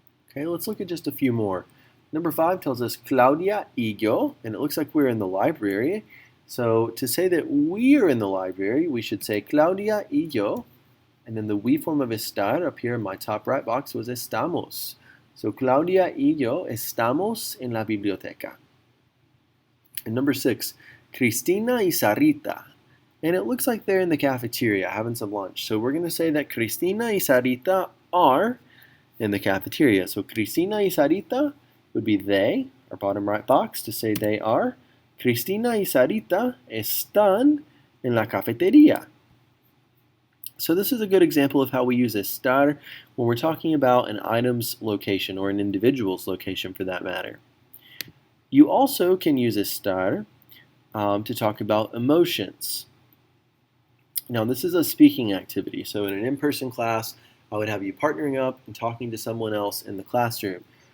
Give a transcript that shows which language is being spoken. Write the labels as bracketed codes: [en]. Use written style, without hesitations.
[en] Okay, let's look at just a few more. Number 5 tells us Claudia y yo, and it looks like we're in the library. So to say that we are in the library, we should say Claudia y yo, and then the we form of estar up here in my top right box was estamos. [es] So Claudia y yo estamos en la biblioteca. [en] And number 6, Cristina y Sarita. And it looks like they're in the cafeteria having some lunch. So we're going to say that [es] Cristina y Sarita [en] are in the cafeteria. So Cristina y Sarita would be they, our bottom right box, to say they are. [es] Cristina y Sarita están en la cafetería. [en] So this is a good example of how we use estar when we're talking about an item's location or an individual's location for that matter. You also can use estar to talk about emotions. Now this is a speaking activity. So in an in-person class, I would have you partnering up and talking to someone else in the classroom.